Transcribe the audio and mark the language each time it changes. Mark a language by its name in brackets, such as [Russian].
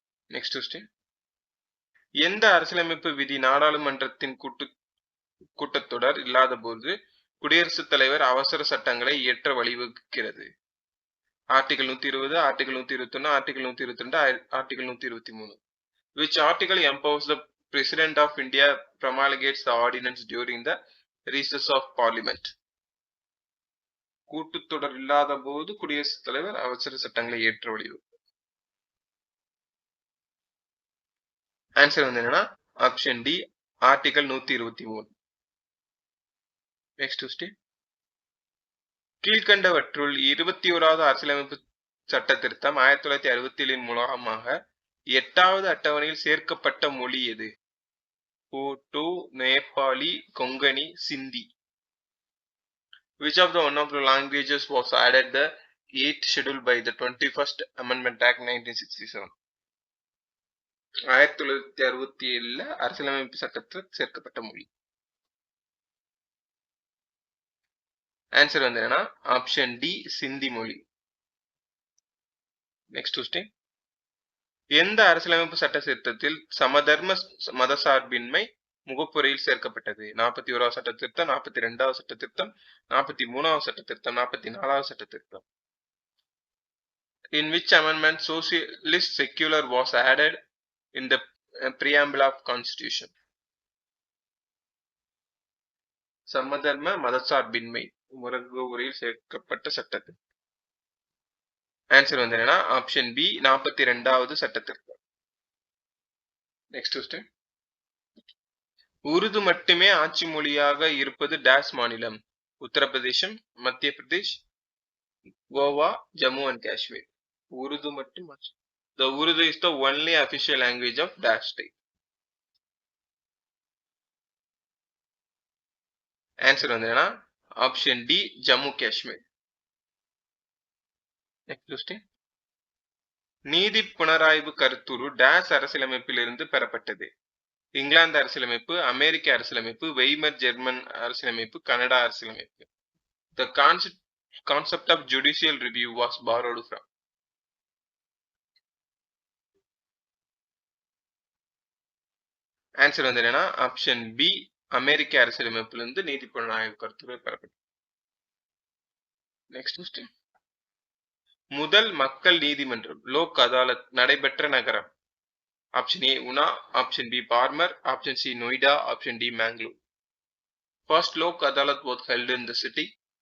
[Tamil] Next question, எந்த அரசியலமைப்பு விதி நாடாளுமன்றத்தின் கூட்டத்தொடர் இல்லாத போது குடியரசுத் தலைவர் அவசர சட்டங்களை இயற்ற வழிவகுக்கிறது? Article 120, article 121, article 122, article 123. [English] Which article empowers the President of India promulgates the ordinance during the recess of Parliament? [Tamil] கூட்டத்தொடர் இல்லாத போது குடியரசுத் தலைவர் அவசர சட்டங்களை இயற்ற வழிவகுக்கிறது. ஆன்சர் வந்து என்னன்னா option D article 123. Next question, கீழ்கண்டவற்றுள் 21வது அரசியலமைப்பு சட்ட திருத்தம் 1967 மூலமாக 8வது அட்டவணையில் சேர்க்கப்பட்ட மொழி எது? போட்டோ, நேபாளி, கொங்கணி, சிந்தி. [English] Which of the one of the languages was added the 8th schedule by the 21st Amendment Act 1967? [Tamil] 1967 அரசியலமைப்பு சட்டத்தில் சேர்க்கப்பட்ட மொழி. ஆன்சர் வந்து என்னன்னா ஆப்ஷன் டி சிந்தி மொழி. நெக்ஸ்ட் கொஸ்டின், எந்த அரசியலமைப்பு சட்ட திருத்தத்தில் சமதர்ம மதசார்பின்மை முகப்புரையில் சேர்க்கப்பட்டது? 41வது சட்ட திருத்தம், 42வது சட்ட திருத்தம், 43வது சட்ட திருத்தம், 44வது சட்ட திருத்தம். [English] In which amendment socialist secular was added in the preamble of Constitution? [Tamil] சமதர்ம மதசார்பின்மை முகப்புரையில் சேர்க்கப்பட்ட சட்டத்தில். ஆன்சர் வந்து என்னன்னா ஆப்ஷன் பி 42வது சட்ட திருத்தம். நெக்ஸ்ட் கொஸ்டின், உருது மட்டுமே ஆட்சி மொழியாக இருப்பது டேஷ் மாநிலம்? உத்தரப்பிரதேசம், மத்திய பிரதேஷ், கோவா, ஜம்மு அண்ட் காஷ்மீர். உருது மட்டும். [English] The Urdu is the only official language of dash state. [Tamil] Answer வந்து என்னன்னா option D Jammu Kashmir. Next question, நீதி புனராய்வு கருத்துரு டேஷ் அரசியலமைப்பிலிருந்து பெறப்பட்டது? இங்கிலாந்து அரசியலமைப்பு, அமெரிக்க அரசியலமைப்பு, வெய்மர் ஜெர்மன் அரசியலமைப்பு, கனடா அரசியலமைப்பு. The [English] concept of judicial review was borrowed from? [Tamil] Answer வந்து என்னன்னா ஆப்ஷன் பி அமெரிக்க அரசியலமைப்பிலிருந்து நீதி புலனாய்வு கருத்துக்கள் பெறப்பட்டது. Next question. முதல் மக்கள் நீதிமன்றம் லோக் அதாலத் நடைபெற்ற நகரம்? Option A Una, option B Barmer, option C Noida, option D Mangalore. [English] First Lok Adalat was held in the city.